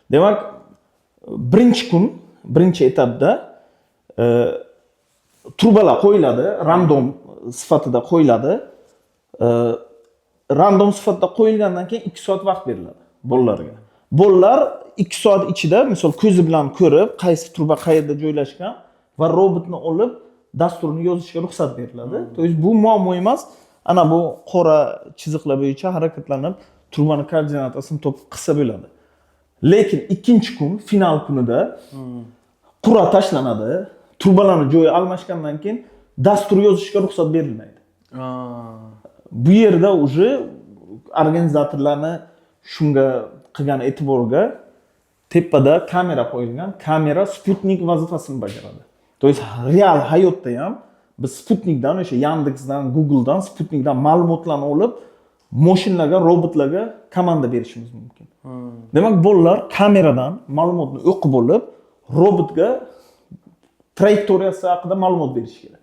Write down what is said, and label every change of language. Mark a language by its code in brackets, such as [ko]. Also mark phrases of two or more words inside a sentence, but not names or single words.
[uz] Demak, birinchi kun, birinchi etapda trubalar qo'yiladi, random sifatida qo'yiladi. Random sifatida qo'yilgandan keyin 2 soat vaqt beriladi bolalarga. Bolalar 2 soat ichida, misol ko'zi bilan ko'rib, qaysi truba qayerda joylashgan va robotni olib dasturni yozishga ruxsat beriladi. [ru] То есть [uz] bu muammo emas. Ana bu qora chiziqlar bo'yicha harakatlanib, trubani koordinatasini topib qilsa bo'ladi. Lekin ikkinchi kun, final kunida qur'a tashlanadi. Trubalarni joyi almashgandan keyin dastur yozishga ruxsat berilmaydi. Bu yerda уже organizatorlarni shunga qilgan e'tiborga tepada kamera qo'yilgan. Kamera Sputnik vazifasini bajaradi. [ru] То есть [uz] real hayotda ham biz Sputnikdan, o'sha Yandexdan, Googledan, Sputnikdan ma'lumotlarni olib, mashinalarga, robotlarga komanda berishimiz mumkin. Demak, bolalar kameradan ma'lumotni o'qib olib, robotga trayektoriyasi haqida ma'lumot berish kerak.